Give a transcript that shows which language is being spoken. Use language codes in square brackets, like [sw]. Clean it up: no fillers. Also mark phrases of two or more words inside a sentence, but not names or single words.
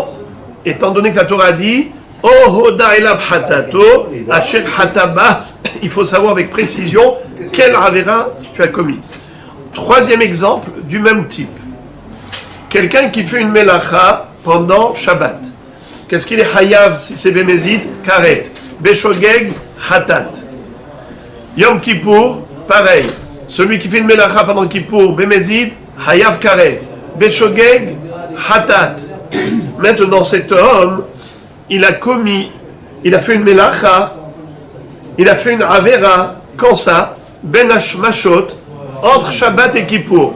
[fr] Étant donné que la Torah dit [he] או הודע אליו חטאתו, אשר חטא בה, [fr] il faut savoir avec précision quel Avera tu as commis. Troisième exemple du même type. Quelqu'un qui fait une melacha pendant Shabbat. Qu'est-ce qu'il est Hayav si c'est Bémézid? [he] כרת. בשוגג, חטאת. Yom Kippour, pareil. [fr] Celui qui fait une melacha pendant Kippour, Bémézid, [he] חייב כרת. בשוגג, חטאת. [fr] Maintenant, cet homme, il a fait une melacha, il a fait une avera, quand ça, [he] בין השמשות, [fr] entre Shabbat et Kippour.